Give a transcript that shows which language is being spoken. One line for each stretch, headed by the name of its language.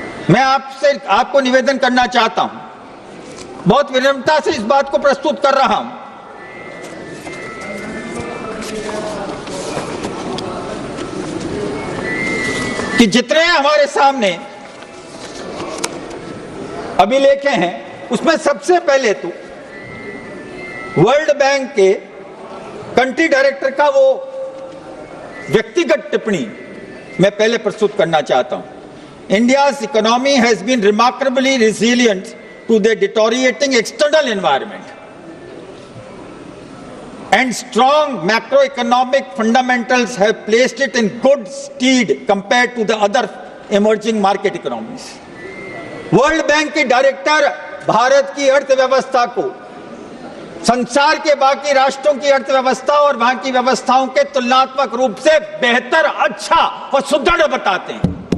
Hindi: मैं आपको निवेदन करना चाहता हूं, बहुत विनम्रता से इस बात को प्रस्तुत कर रहा हूं कि जितने हमारे सामने अभिलेखे हैं, उसमें सबसे पहले तो वर्ल्ड बैंक के कंट्री डायरेक्टर का वो व्यक्तिगत टिप्पणी मैं पहले प्रस्तुत करना चाहता हूं।
English: India's economy has been remarkably resilient to the deteriorating external environment, and strong macroeconomic fundamentals have placed it in good stead compared to the other emerging market economies.
Hindi: World bank के डायरेक्टर भारत की अर्थव्यवस्था को संसार के बाकी राष्ट्रों की अर्थव्यवस्था और वहां की व्यवस्थाओं के तुलनात्मक रूप से बेहतर, अच्छा और सुदृढ़ बताते हैं।